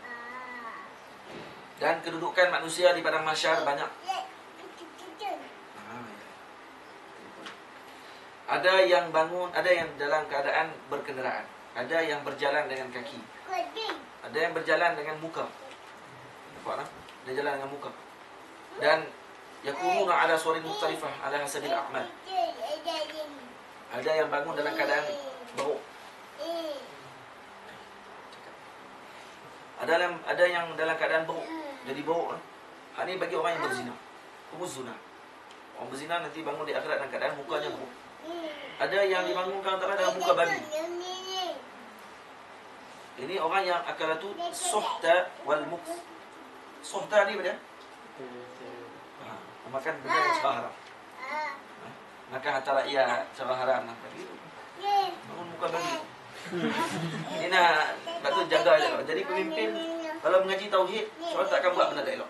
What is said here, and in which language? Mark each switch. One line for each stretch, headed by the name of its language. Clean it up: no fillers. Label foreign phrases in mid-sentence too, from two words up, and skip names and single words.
Malay: Dan kedudukan manusia di padang mahsyar banyak. Ada yang bangun, ada yang dalam keadaan berkenderaan, ada yang berjalan dengan kaki, ada yang berjalan dengan muka. Nampak tak? Dia jalan dengan muka.
Arabic: Dan yakununa ala suwarin mukhtalifah ala hasabil a'mal.
Malay: Ada yang bangun dalam keadaan beruk. Ada yang dalam keadaan beruk. Jadi beruk. Hak ni bagi orang yang berzina. Umuzuna. Orang berzina nanti bangun di akhirat dalam keadaan mukanya beruk. Ada yang dibangunkan dalam muka babi. Ini orang yang
Arabic: akalatu suhta wal muks.
Malay: Suhta ni apa dia? Makan benda yang cara haram. Makan harta rakyat cara haram. Bangun muka babi. Ini nak, sebab tu jaga elok. Jadi pemimpin kalau mengaji tauhid, seorang tak akan buat benda tak elok.